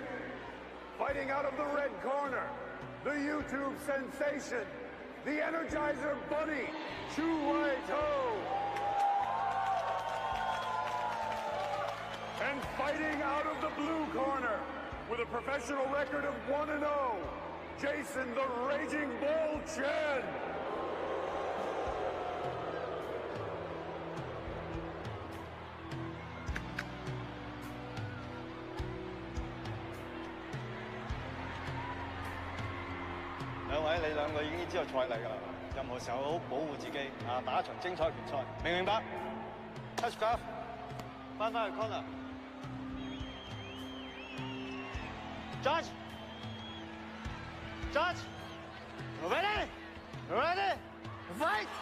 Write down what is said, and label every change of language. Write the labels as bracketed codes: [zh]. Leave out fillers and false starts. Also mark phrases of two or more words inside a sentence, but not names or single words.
[en] Fighting out of the red corner, the YouTube sensation, the Energizer Bunny, Chu Wai To. And fighting out of the blue corner, with a professional record of 1-0, Jason the Raging Bull Chen. [yue] 兩位，你兩個已經知道賽例㗎啦，任何時候好好保護自己啊，打一場精彩嘅決賽，明唔明白 ？ [en] Touch glove，翻去 corner。Judge， ready， fight！